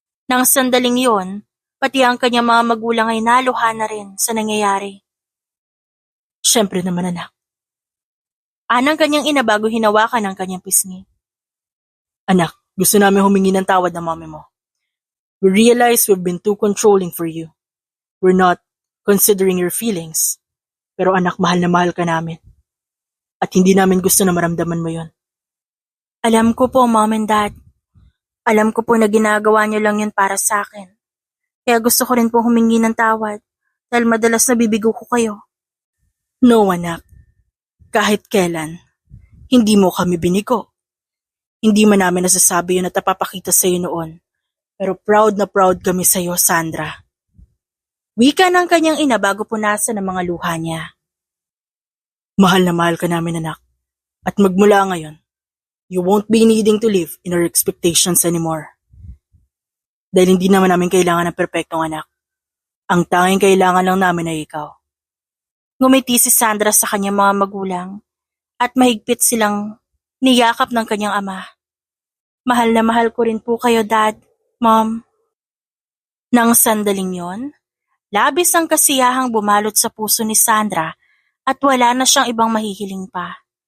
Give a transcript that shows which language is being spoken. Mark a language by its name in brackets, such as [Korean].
[Filipino] Nang sandaling yon, pati ang kanyang mga magulang ay naluha na rin sa nangyayari. Siyempre naman anak. Anang kanyang ina bago hinawakan ang kanyang pisngi. Anak, gusto namin humingi ng tawad ng mami mo. [English] We realize we've been too controlling for you. We're not considering your feelings. [Filipino] Pero anak, mahal na mahal ka namin. At hindi namin gusto na maramdaman mo yon. Alam ko po, Mom and Dad. Alam ko po na ginagawa niyo lang yun para sa akin. Kaya gusto ko rin po humingi ng tawad dahil madalas nabibigo ko kayo. No, anak. Kahit kailan, hindi mo kami binigo. Hindi man namin nasasabi yun at napapakita sa'yo noon. Pero proud na proud kami sa'yo, Sandra. Wika ng kanyang ina bago punasan ng mga luha niya. Mahal na mahal ka namin, anak. At magmula ngayon, [English] you won't be needing to live in our expectations anymore. [Filipino] Dahil hindi naman namin kailangan ng perpektong anak. Ang tanging kailangan lang namin ay ikaw. Ngumiti si Sandra sa kanyang mga magulang at mahigpit silang niyakap ng kanyang ama. Mahal na mahal ko rin po kayo, Dad, Mom. Nang sandaling yon, labis ang kasiyahang bumalot sa puso ni Sandra at wala na siyang ibang mahihiling pa.